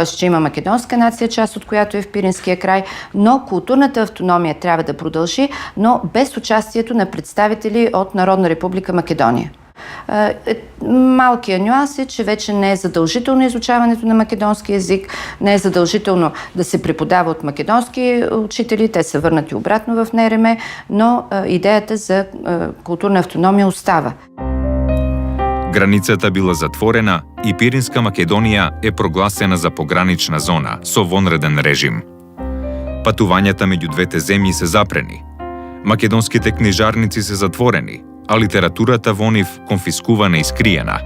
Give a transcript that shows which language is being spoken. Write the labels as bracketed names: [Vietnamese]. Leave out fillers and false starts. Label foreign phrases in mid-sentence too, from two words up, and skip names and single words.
[Bulgarian] че има македонска нация, част от която е в Пиринския край, но културната автономия трябва да продължи, но без участието на представители от Народна република Македония. Малкият нюанс е, че вече не е задължително изучаването на македонски език, не е задължително да се преподава от македонски учители, те са върнати обратно в НРМ, но идеята за културна автономия остава. [Macedonian] Границата била затворена и Пиринска Македонија е прогласена за погранична зона со вонреден режим. Патувањата меѓу двете земји се запрени. Македонските книжарници се затворени, а литературата во нив конфискувана и скриена.